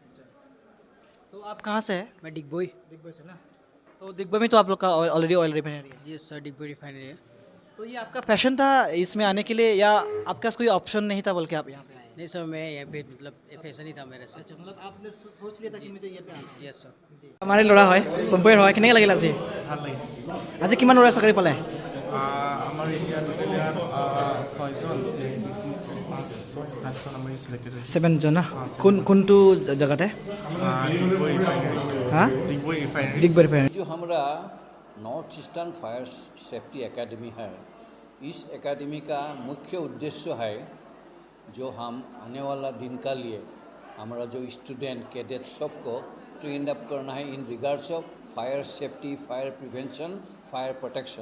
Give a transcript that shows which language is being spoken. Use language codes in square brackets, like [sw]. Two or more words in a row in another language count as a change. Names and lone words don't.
[hi] तो आप कहाँ से हैं मैं डिगबोई दिग्बोई से ना तो दिग्बोई में तो आप लोग का [en] already oil refinery [hi] है जी सर डिगबोई रिफाइनरी है तो तो ये आपका पैशन था इसमें आने के लिए, या आपके पास कोई ऑप्शन नहीं था बल्कि आप यहाँ पे आए? नहीं सर, मैं यहाँ पे मतलब फैशन ही था मेरे से। अच्छा, मतलब आपने सोच लिया था कि मुझे यहाँ पे आना है। [en] yes sir. [as] আমাৰ এই ল'ৰা হয় চম্পৈৰ হয়, কেনেকৈ লাগিল আজি? ভাল লাগিছে। আজি কিমান ল'ৰাই চাকৰি পালে? আমাৰ এতিয়া টোটেলি 6জন 5জন আমাৰ চিলেক্টেড হৈছে। 7জন না? কোনটো জেগাতে? ডিগবৈ ৰিফাইনেৰী। হা? [hi] डिगबई रिफाइनरी। [as] ডিগবৈ ৰিফাইনেৰী। [hi] जो हमारा नॉर्थ ईस्टर्न फायर सेफ्टी एकेडमी है, इस एकेडमी का मुख्य उद्देश्य है जो हम आने वाला दिन का लिए हमारा जो स्टूडेंट कैडेट सबको [en] train up [hi] करना है [en] in regards of fire safety, fire prevention, fire protection.